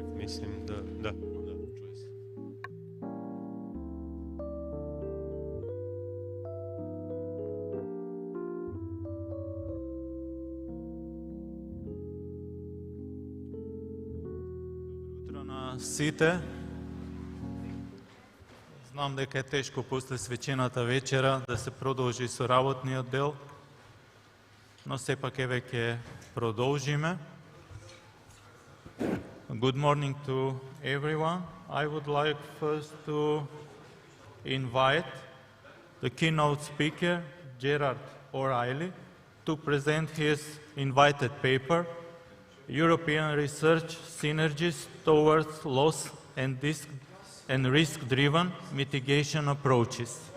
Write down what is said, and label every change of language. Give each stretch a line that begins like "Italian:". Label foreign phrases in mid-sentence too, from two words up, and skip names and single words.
Serbian: Mislim da.
Macedonian: Сите. Знам дека е тешко после свечената вечера да се продолжи со работниот дел, но сепак еве ќе продолжиме.
English: Good morning to everyone. I would like first to invite the keynote speaker, Gerard O'Reilly, to present his invited paper, European Research Synergies Towards Loss and Risk-Driven Mitigation Approaches.